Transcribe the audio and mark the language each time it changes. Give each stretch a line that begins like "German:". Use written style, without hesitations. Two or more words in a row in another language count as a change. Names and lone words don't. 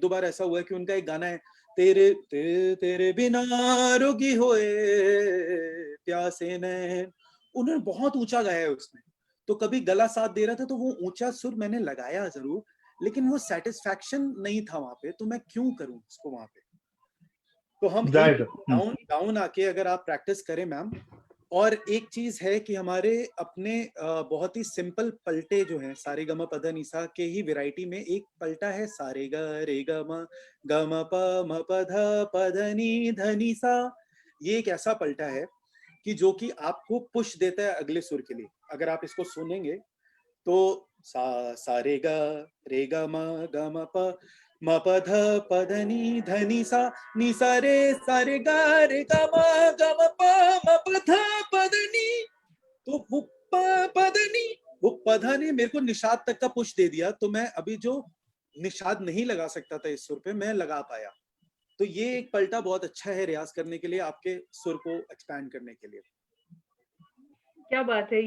Hindi: 1-2 बार ऐसा हुआ है कि उनका एक गाना है, तेरे तेरे तेरे बिना रोगी होए प्यासे नैन, उन्होंने बहुत ऊंचा गाया है उसमें, तो कभी गला साथ दे रहा था तो वो ऊंचा सुर मैंने लगाया जरूर, लेकिन वो सेटिस्फैक्शन नहीं था वहां पे, तो मैं क्यों करूं उसको वहां पे। तो हम डाउन आके अगर आप प्रैक्टिस करें मैम। और एक चीज है कि हमारे अपने बहुत ही सिंपल पलटे जो हैं, सारे ग म प ध नि सा के ही वैरायटी में एक पलटा है, सारे ग रे ग म प म प ध नि सा। ये एक ऐसा पलटा है कि जो कि आपको पुश देता है अगले सुर के लिए। अगर आप इसको सुनेंगे तो सा रे ग म प म प ध नि सा रे ग म प म प ध प ध नि। तो वो वो पधा ने मेरे को निषाद तक का पुश दे दिया, तो मैं अभी जो निषाद नहीं लगा सकता था इस सुर पे, मैं लगा पाया। तो ये एक पलटा बहुत अच्छा है रियाज करने के लिए, आपके सुर को एक्सपैंड करने के लिए। क्या बात है।